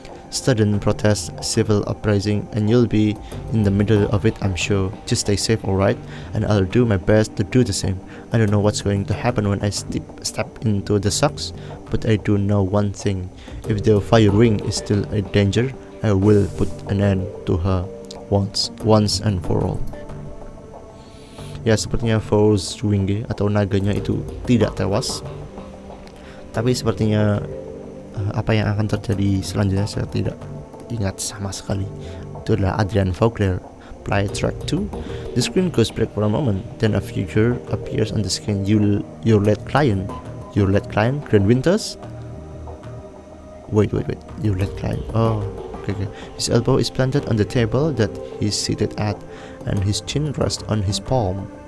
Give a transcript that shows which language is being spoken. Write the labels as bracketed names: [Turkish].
[English] Student protests, civil uprising, and you'll be in the middle of it, I'm sure. Just stay safe, alright? And I'll do my best to do the same. I don't know what's going to happen when I step into the socks, but I do know one thing. If the fire ring is still a danger, I will put an end to her once and for all. [Indonesian] Ya, sepertinya Force Winge atau naganya itu tidak tewas. Tapi sepertinya apa yang akan terjadi selanjutnya saya tidak ingat sama sekali. Itu adalah Adrian Vogler. [English] Play track 2. The screen goes black for a moment, then a figure appears on the screen. Your late client, Grand Winters? Wait, your late client. Oh, okay. His elbow is planted on the table that he's seated at, and his chin rests on his palm.